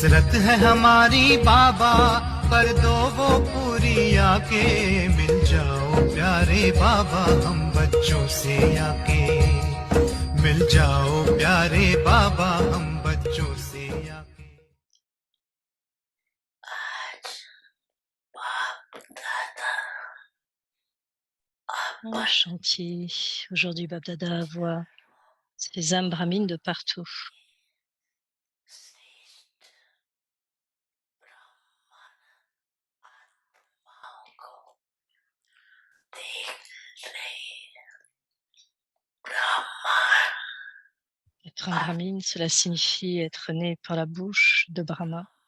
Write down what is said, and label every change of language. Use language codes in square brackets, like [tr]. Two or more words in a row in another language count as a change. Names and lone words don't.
[hi] है हमारी बाबा, कर दो वो पूरी आके, मिल जाओ प्यारे बाबा हम बच्चों से आके, मिल जाओ प्यारे बाबा हम बच्चों से आके। [fr] Chantier. Aujourd'hui, Bab Dada voit ces âmes brahmines de partout. Être un brahmine, cela signifie être né par la bouche de Brahma.